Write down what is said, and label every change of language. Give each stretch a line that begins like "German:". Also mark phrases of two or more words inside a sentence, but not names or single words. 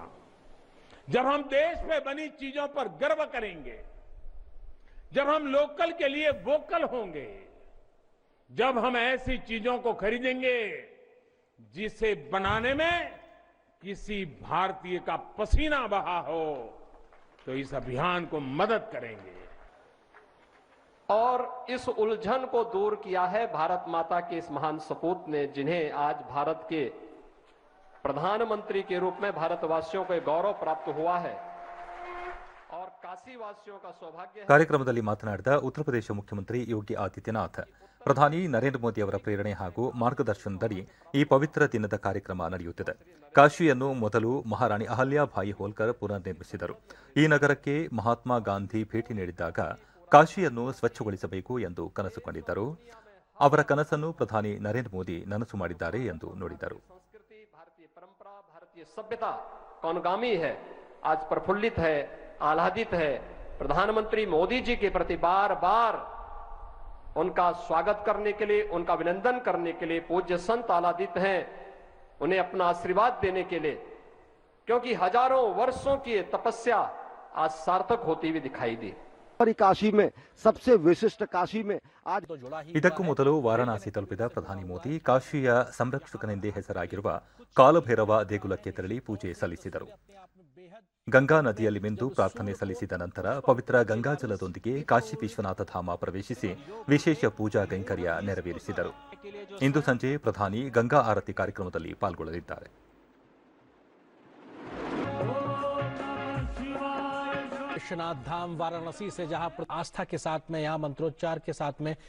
Hindi: जब हम देश में बनी चीजों पर गर्व करेंगे, जब हम लोकल के लिए वोकल होंगे, जब हम ऐसी चीजों को खरीदेंगे जिसे बनाने में किसी भारतीय का पसीना बहा हो, तो इस अभियान को मदद करेंगे। और इस उलझन को दूर किया है भारत माता के इस महान सपूत ने, जिन्हें आज भारत के प्रधानमंत्री के रूप में भारतवासियों को गौरव प्राप्त हुआ है और काशीवासियों का सौभाग्य है।
Kannada: ಕಾರ್ಯಕ್ರಮದಲ್ಲಿ ಮಾತನಾಡಿದ ಉತ್ತರ ಪ್ರದೇಶ ಮುಖ್ಯಮಂತ್ರಿ ಯೋಗಿ ಆದಿತ್ಯನಾಥ್, ಪ್ರಧಾನಿ ನರೇಂದ್ರ ಮೋದಿ ಅವರ ಪ್ರೇರಣೆ ಹಾಗೂ ಮಾರ್ಗದರ್ಶನದಡಿ ಈ ಪವಿತ್ರ ದಿನದ ಕಾರ್ಯಕ್ರಮ ನಡೆಯುತ್ತಿದೆ. ಕಾಶಿಯನ್ನು ಮೊದಲು ಮಹಾರಾಣಿ ಅಹಲ್ಯಾಬಾಯಿ ಹೋಲ್ಕರ್ ಪುನರ್ ನಿರ್ಮಿಸಿದರು. ಈ ನಗರಕ್ಕೆ ಮಹಾತ್ಮ ಗಾಂಧಿ ಭೇಟಿ ನೀಡಿದ್ದಾಗ ಕಾಶಿಯನ್ನು ಸ್ವಚ್ಛಗೊಳಿಸಬೇಕು ಎಂದು ಕನಸು ಕಂಡಿದ್ದರು. ಅವರ ಕನಸನ್ನು ಪ್ರಧಾನಿ ನರೇಂದ್ರ ಮೋದಿ ನನಸು ಮಾಡಿದ್ದಾರೆ ಎಂದು ನುಡಿದರು.
Hindi: भारतीय परंपरा, भारतीय सभ्यता कौनगामी है, आज प्रफुल्लित है, आह्लादित है। प्रधानमंत्री मोदी जी के प्रति बार बार उनका स्वागत करने के लिए, उनका अभिनंदन करने के लिए पूज्य संत आह्लादित हैं, उन्हें अपना आशीर्वाद देने के लिए, क्योंकि हजारों वर्षों की तपस्या आज सार्थक होती हुई दिखाई दी। काशी में सबसे विशिष्ट काशी में आज
Kannada: ಇದಕ್ಕೂ ಮೊದಲು ವಾರಾಣಸಿ ತಲುಪಿದ ಪ್ರಧಾನಿ ಮೋದಿ ಕಾಶಿಯ ಸಂರಕ್ಷಕನೆಂದೇ ಹೆಸರಾಗಿರುವ ಕಾಲಭೈರವ ದೇಗುಲಕ್ಕೆ ತೆರಳಿ ಪೂಜೆ ಸಲ್ಲಿಸಿದರು. ಗಂಗಾ ನದಿಯಲ್ಲಿ ಮಿಂದು ಪ್ರಾರ್ಥನೆ ಸಲ್ಲಿಸಿದ ನಂತರ ಪವಿತ್ರ ಗಂಗಾಜಲದೊಂದಿಗೆ ಕಾಶಿ ವಿಶ್ವನಾಥ ಧಾಮ ಪ್ರವೇಶಿಸಿ ವಿಶೇಷ ಪೂಜಾ ಕೈಂಕರ್ಯ ನೆರವೇರಿಸಿದರು. ಇಂದು ಸಂಜೆ ಪ್ರಧಾನಿ ಗಂಗಾ ಆರತಿ ಕಾರ್ಯಕ್ರಮದಲ್ಲಿ ಪಾಲ್ಗೊಳ್ಳಲಿದ್ದಾರೆ.
Hindi: विश्वनाथ धाम वाराणसी से जहां आस्था के साथ में, यहाँ मंत्रोच्चार के साथ में